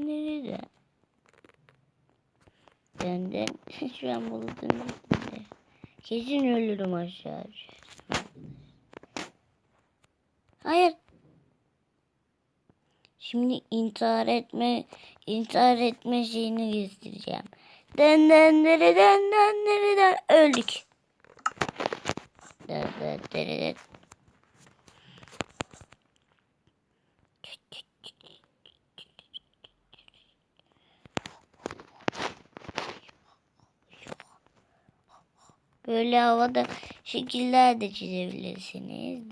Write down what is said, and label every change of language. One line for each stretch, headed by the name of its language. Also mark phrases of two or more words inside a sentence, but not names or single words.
Turkish: Şu an buldum. Kesin ölürüm aşağı. Hayır. Şimdi intihar etme şeyini göstereceğim. Den den dere den den dere den. Öldük. Den den dere den. Böyle havada şekiller de çizebilirsiniz.